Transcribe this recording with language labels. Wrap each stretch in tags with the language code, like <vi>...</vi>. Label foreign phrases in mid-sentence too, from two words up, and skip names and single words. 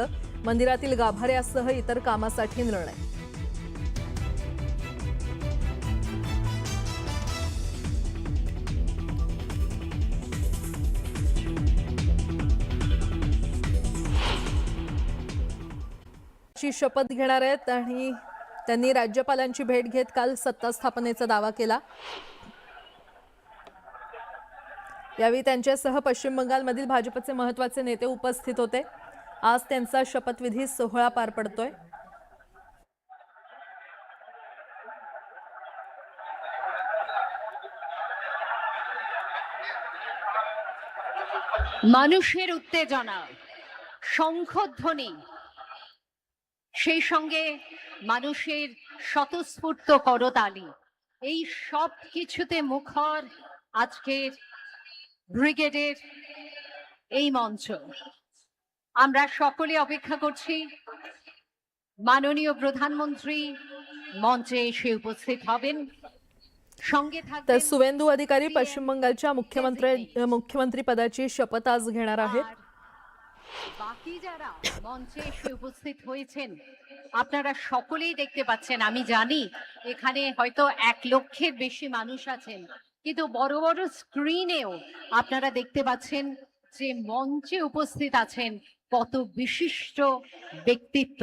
<mr>मंदिरातील गाभाऱ्यासह इतर कामासाठी निर्णय। ची शपथ घेणार आहेत आणि त्यांनी राज्यपालांची भेट घेत काल सत्ता स्थापनेचा दावा केला। यावेळी त्यांच्यासह पश्चिम बंगालमधील भाजपचे महत्त्वाचे नेते उपस्थित होते। आज त्यांचा शपथविधी सोहळा पार पडतोय।</mr> <bn>মানুষের উত্তেজনা, শঙ্খধ্বনি, সেই সঙ্গে মানুষের স্বতঃস্ফূর্ত করতালি, এই সব কিছুতে মুখর আজকের ব্রিগেডের এই মঞ্চ। আমরা সকলে অপেক্ষা করছি মাননীয় প্রধানমন্ত্রী মঞ্চে এসে উপস্থিত হবেন। সঙ্গে</bn> <mr>तर</mr> <bn>থাকবেন</bn> <mr>सुवेंदू अधिकारी पश्चिम बंगालच्या मुख्यमंत्री पदाची शपथ आज घेणार आहेत।</mr> <bn>বাকি যারা মঞ্চে এসে উপস্থিত হয়েছেন আপনারা সকলেই দেখতে পাচ্ছেন। আমি জানি এখানে হয়তো 1 লক্ষের বেশি মানুষ আছেন, কিন্তু বড় বড় স্ক্রিনেও আপনারা দেখতে পাচ্ছেন যে মঞ্চে উপস্থিত আছেন কত বিশিষ্ট ব্যক্তিত্ব।</bn>